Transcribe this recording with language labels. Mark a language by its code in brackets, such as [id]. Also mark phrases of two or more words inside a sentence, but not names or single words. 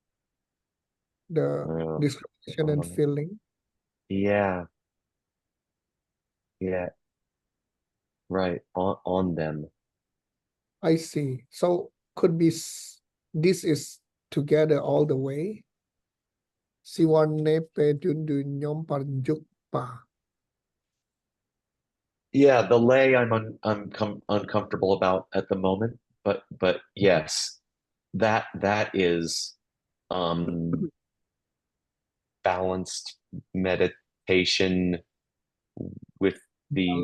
[en] The discrimination and feeling. yeah, yeah, right, on them. I see. So could be this is together all the way. [bo] Siwanepe dundu nyom parjuk pa. [en] Yeah, the lay I'm uncomfortable about at the moment, but yes, that is balanced meditation with the